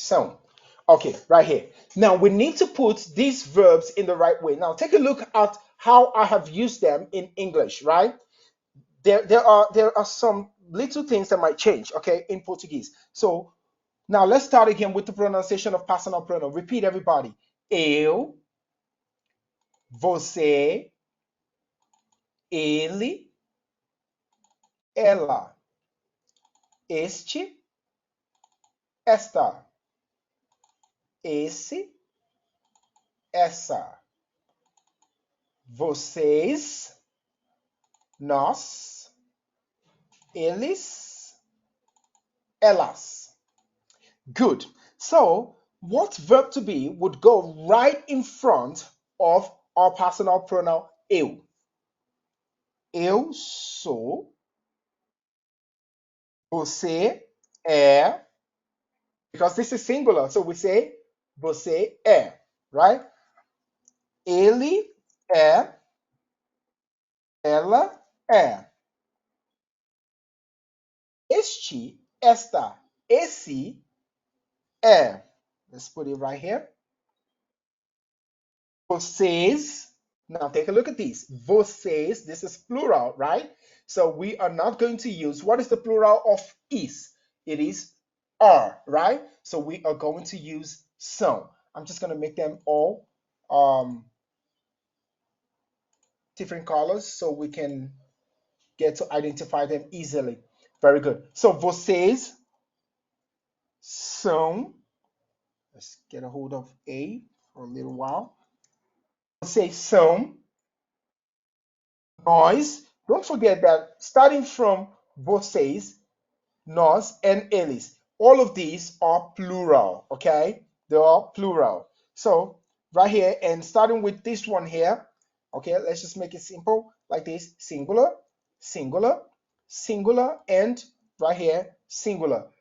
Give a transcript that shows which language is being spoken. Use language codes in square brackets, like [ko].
[en] So, okay, right here. Now we need to put these verbs in the right way. Now take a look at how I have used them in English, right? There are some little things that might change, okay, in Portuguese. So now let's start again with the pronunciation of personal pronoun. Repeat, everybody. [pt] Eu, você, ele, ela, este, esta, esse, essa, vocês, nós, eles, elas. [en] Good. So, what verb to be would go right in front of our personal pronoun eu? [pt] Eu sou, você é, [en] because this is singular, so we say [pt] você é, [en] right? [pt] Ele é, ela é. Este, esta, esse é. [en] Let's put it right here. Vocês. Now take a look at these. Vocês, this is plural, right? So we are not going to use, what is the plural of is? It is are, right? So we are going to use some. I'm just going to make them all different colors so we can get to identify them easily. Very good. So [pt] vocês são, [en] let's get a hold of A for a little while. [pt] Vocês são, nós. [en] Don't forget that starting from vocês, nós, and eles, all of these are plural, okay? They are plural. So right here, and starting with this one here, okay, let's just make it simple like this: singular, singular, singular, and right here, singular.